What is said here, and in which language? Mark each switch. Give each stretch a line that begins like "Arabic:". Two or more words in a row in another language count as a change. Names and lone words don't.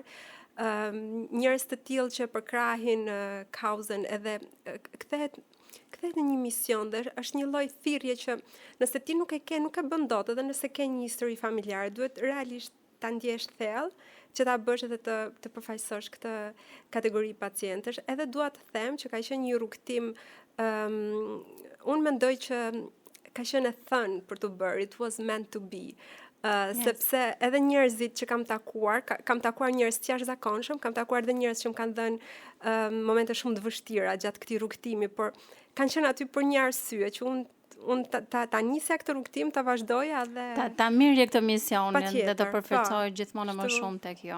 Albanian: Njerëz të tillë që përkrahin kauzën edhe kthehet në një mision dhe është një lloj thirrje që nëse ti nuk e bën dot, edhe nëse ke një histori familjare, duhet realisht ta ndjesh thellë që ta bësh edhe të përfaqësosh këtë kategori pacientësh. Edhe dua të them që ka qenë një rrugtim, unë mendoj që ka qenë e thënë për të bërë,
English: it was meant to be. Yes.
Albanian: Sepse edhe njerëzit që kam takuar njerëz të jashtëzakonshëm, kam takuar edhe njerëz që më kanë dhënë momente shumë të vështira gjatë këtij rrugtimi, por kanë qenë aty për një arsye që unë ta nisja këtë rrugtim, ta vazhdoja dhe ta mirje këtë misionin dhe të përfaqësoj gjithmonë më shumë tek jo.